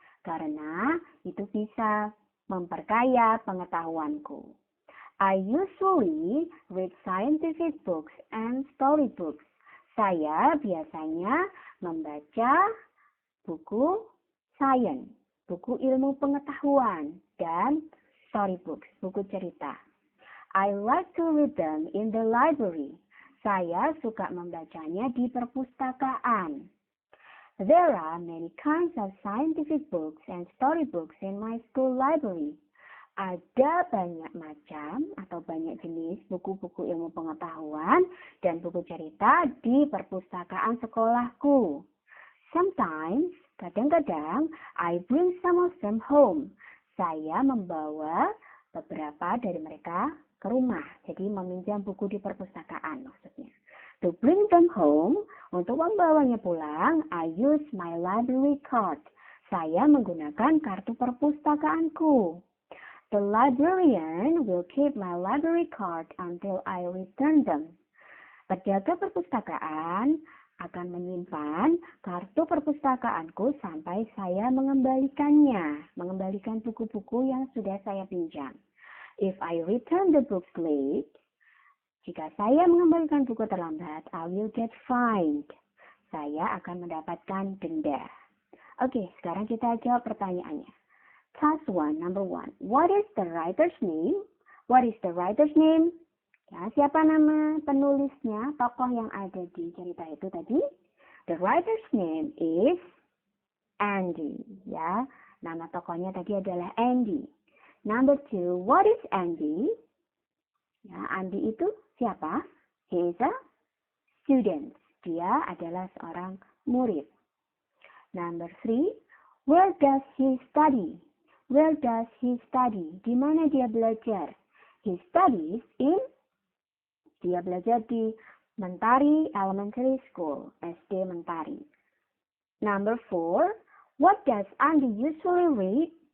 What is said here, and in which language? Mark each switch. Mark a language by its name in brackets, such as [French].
[Indonesian] karena itu bisa memperkaya pengetahuanku. [English] I usually read scientific books and storybooks. [Indonesian] Saya biasanya membaca buku sains, buku ilmu pengetahuan, dan storybooks, buku cerita. [English] I like to read them in the library. [Indonesian] Saya suka membacanya di perpustakaan. [English] There are many kinds of scientific books and storybooks in my school library. [Indonesian] Ada banyak macam atau banyak jenis buku-buku ilmu pengetahuan dan buku cerita di perpustakaan sekolahku. [English] Sometimes, [Indonesian] kadang-kadang, [English] I bring some of them home. [Indonesian] Saya membawa beberapa dari mereka ke rumah. Jadi meminjam buku di perpustakaan maksudnya. [English] To bring them home, [Indonesian] untuk membawanya pulang, [English] I use my library card. [Indonesian] Saya menggunakan kartu perpustakaanku. [English] The librarian will keep my library card until I return them. [Indonesian] Penjaga perpustakaan akan menyimpan kartu perpustakaanku sampai saya mengembalikannya, mengembalikan buku-buku yang sudah saya pinjam. [English] If I return the books late, [Indonesian] jika saya mengembalikan buku terlambat, [English] I will get fined. [Indonesian] Saya akan mendapatkan denda. Oke, sekarang kita jawab pertanyaannya. [English] Task 1, number 1. What is the writer's name? What is the writer's name? [Indonesian] Ya, siapa nama penulisnya, tokoh yang ada di cerita itu tadi? [English] The writer's name is Andy. [Indonesian] Ya, nama tokohnya tadi adalah Andy. [English] Number 2, what is Andy? [Indonesian] Ya, Andy itu siapa? [English] He is a student. [Indonesian] Dia adalah seorang murid. [English] Number 3, where does he study? Where does he study? [Indonesian] Di mana dia belajar? [English] He studies in, [Indonesian] dia belajar di Mentari Elementary School, SD Mentari. [English] Number 4, what does Andy usually read?